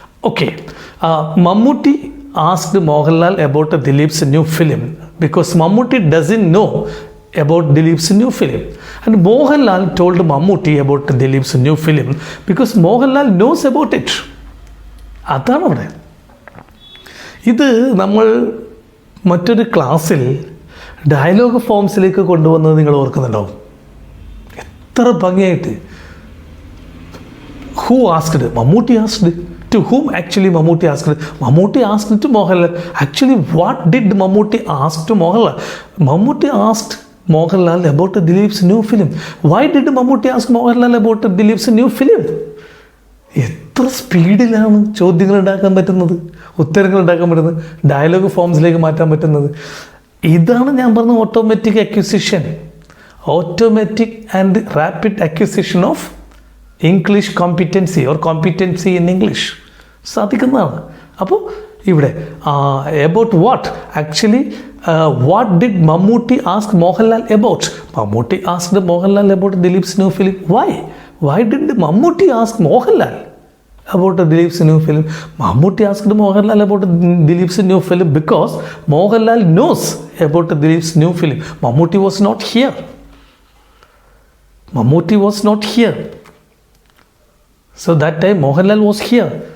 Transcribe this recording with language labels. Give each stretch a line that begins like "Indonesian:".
English: Okay, Mammootty asked Mohanlal about Dileep's new film because Mammootty doesn't know about Dileep's new film, and Mohanlal told Mammootty about Dileep's new film because Mohanlal knows about it.
Malayalam: അതാണ് അവിടെ. ഇത് നമ്മൾ മറ്റൊരു ക്ലാസ്സിൽ dialogue ഫോംസിലേക്ക് കൊണ്ടുവന്നത് നിങ്ങൾ ഓർക്കുന്നുണ്ടാവും. എത്ര ഭംഗിയായിട്ട്.
English: Who asked? Mammootty asked. To whom actually Mammootty asked? Mammootty asked to Mohanlal. Actually, what did Mammootty ask to Mohanlal? Mammootty asked Mohanlal about Dileep's new film. Why did Mammootty ask Mohanlal about Dileep's new film?
Malayalam: എത്ര സ്പീഡിലാണ് ചോദ്യങ്ങൾ ഉണ്ടാക്കാൻ പറ്റുന്നത്, ഉത്തരങ്ങൾ ഉണ്ടാക്കാൻ പറ്റുന്നത്, dialogue ഫോംസിലേക്ക് മാറ്റാൻ പറ്റുന്നത്. ഇതാണ് ഞാൻ പറഞ്ഞ
English: Automatic acquisition, automatic and rapid acquisition of English competency or competency in English സാധിക്കുന്നതാണ്.
Malayalam: അപ്പോൾ ഇവിടെ
English: About what actually what did Mammootty ask Mohanlal about? Mammootty asked Mohanlal about Dileep's new film. Why did Mammootty ask Mohanlal about Dilip's new film? Mammootty asked Mohanlal about Dilip's new film because Mohanlal knows about Dilip's new film. Mammootty was not here. Mammootty was not here. So that time Mohanlal was here.